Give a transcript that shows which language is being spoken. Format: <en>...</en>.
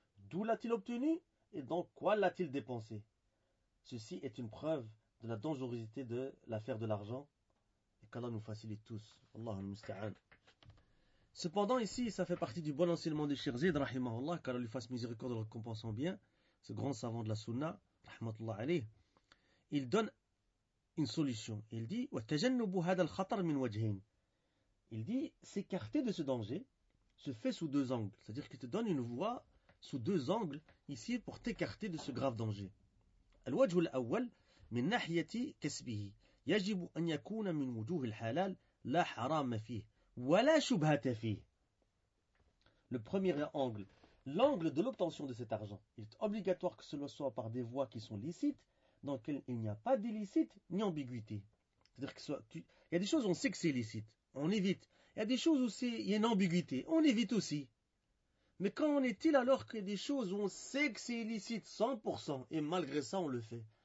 <fr>D'où l'a-t-il obtenu et dans quoi l'a-t-il dépensé? Ceci est une preuve de la dangerosité de l'affaire de l'argent. Et qu'Allah nous facilite tous.</fr> <ar>Allahu musta'an.</ar> <fr>Cependant, ici, ça fait partie du bon enseignement de Cheikh Zayd, rahimahullah, qu'Allah lui fasse miséricorde en récompensant bien, ce grand savant de la sunna,</fr> <ar>rahmatullah alayh.</ar> <fr>Il donne une solution. Il dit</fr> <ar>وَتَجَنُّبُ هَذَا الْخَطَرْ مِنْ وَجْهِنْ.</ar> <fr>Il dit, s'écarter de ce danger se fait sous deux angles. C'est-à-dire qu'il te donne une voie sous deux angles ici pour t'écarter de ce grave danger.</fr> <ar>الوجه الأول من ناحية كسبه يجب أن يكون من وجوه الحلال لا حرام فيه ولا شبهة فيه.</ar> <fr>Le premier angle, l'angle de l'obtention de cet argent. Il est obligatoire que cela soit par des voies qui sont licites, dans lequel il n'y a pas d'illicite ni ambiguïté. C'est-à-dire que il y a des choses où on sait que c'est illicite, on évite. Il y a des choses où il y a une ambiguïté, on évite aussi. Mais quand en est-il alors qu'il y a des choses où on sait que c'est illicite 100% et malgré ça on le fait?</fr>